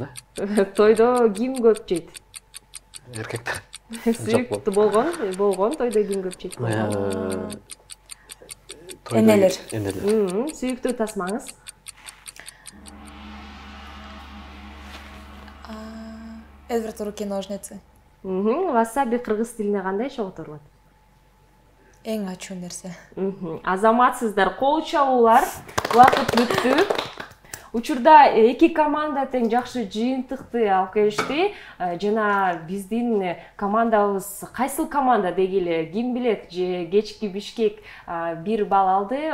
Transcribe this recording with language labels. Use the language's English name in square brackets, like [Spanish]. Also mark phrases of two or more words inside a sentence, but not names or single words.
[Kyrgyz] Тойдо ким көп жейт? Эркектер. Сүйүктүү болгон тойдо ким көп жейт? Энелер. Сүйүктүү тасмаңыз? Эдвард руки-ножницы. Васаби кыргыз тилине кандай чогултурулат? Эң ачуу нерсе. Азаматсыздар, кол чабуулар. Убакыт бүттү. Учурда эки команда тең жакшы жыйынтыкты алып келишти. Жана биздин командабыз кайсыл команда дегиле, ким билет, же кечки Бишкек 1 балл алды.